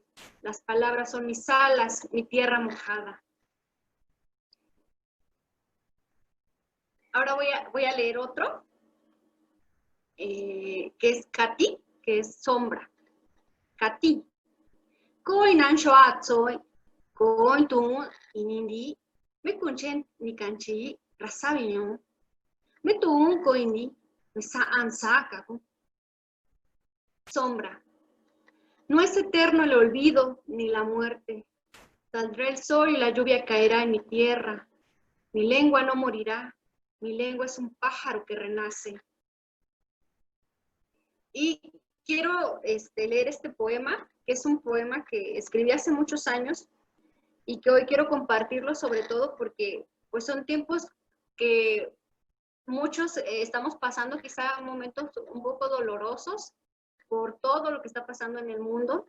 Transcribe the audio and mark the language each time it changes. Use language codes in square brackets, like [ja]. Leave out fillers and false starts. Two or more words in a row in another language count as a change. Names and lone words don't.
[es] Las palabras son mis alas, mi tierra mojada. Ahora voy a leer otro, que es Kati, que es sombra. Kati. [cni] Koi nansho atsoy, koi tu inindi, me kunchen ni kanchi, rasabiño, me tu koindi, me sa ansaka. [es] Sombra. No es eterno el olvido ni la muerte. Saldrá el sol y la lluvia caerá en mi tierra. Mi lengua no morirá. Mi lengua es un pájaro que renace. Y quiero leer este poema, que es un poema que escribí hace muchos años y que hoy quiero compartirlo, sobre todo porque pues, son tiempos que muchos estamos pasando quizá momentos un poco dolorosos por todo lo que está pasando en el mundo.